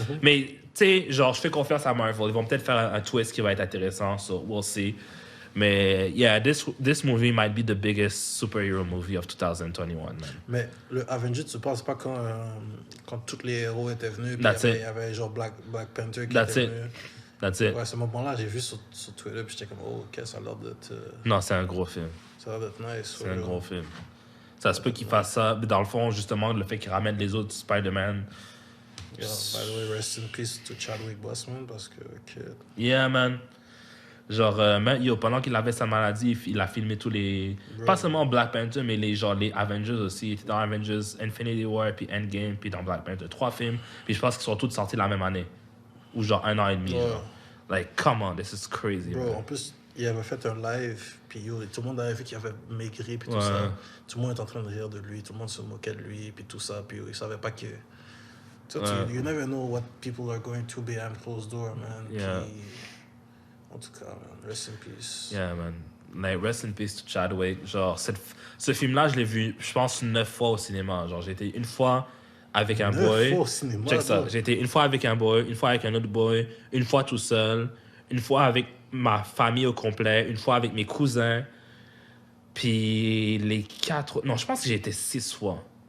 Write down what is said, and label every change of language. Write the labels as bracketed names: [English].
[French] Mais, tu sais, genre, je fais confiance à Marvel. Ils vont peut-être faire un twist qui va être intéressant, [English] so we'll see. [French] Mais, [English] yeah, this movie might be the biggest superhero movie of 2021, man. [French] Mais le Avengers, tu penses pas quand tous les héros étaient venus, puis il y avait genre Black Panther qui était venu. [English] That's it. [French] Ouais, ce moment-là, j'ai vu sur Twitter, puis j'étais comme, oh, ok, ça a l'air d'être. Non, c'est un gros film. Ça a l'air d'être nice. C'est un gros film. Ça se peut qu'il fasse ça. Mais dans le fond, justement, le fait qu'il ramène les autres Spider-Man. [English] Yeah, by the way, rest in peace to Chadwick Boseman, [French] parce que. [English] Yeah, man. [French] Genre, pendant qu'il avait sa maladie, il a filmé tous les... [English] Bro. [French] Pas seulement Black Panther, mais les Avengers aussi. Il était dans Avengers Infinity War, puis Endgame, puis dans Black Panther. 3 films. Puis je pense qu'ils sont tous sortis la même année. Ou genre 1 an et demi. Ouais. Genre. [English] Like, come on, this is crazy. Bro, man. [French] en plus, il avait fait un live, puis tout le monde avait vu qu'il avait maigri, puis tout Ouais. ça. Tout le monde était en train de rire de lui, tout le monde se moquait de lui, puis tout ça, puis il savait pas que... Tu sais, [English] you never know what people are going through behind closed door, man. Yeah. [French] Puis, en tout cas, man, rest in peace. [English] Yeah, man. Like, rest in peace to Chadwick. [French] Genre, ce film-là, je l'ai vu, je pense, 9 fois au cinéma. Genre, j'ai été une fois avec un 9 [English] boy. [French] fois au cinéma, Check ça. [English] bro. [French] J'ai été une fois avec un boy, une fois avec un autre boy, une fois tout seul, une fois avec ma famille au complet, une fois avec mes cousins. Puis les 4... Non, je pense que j'ai été 6 fois.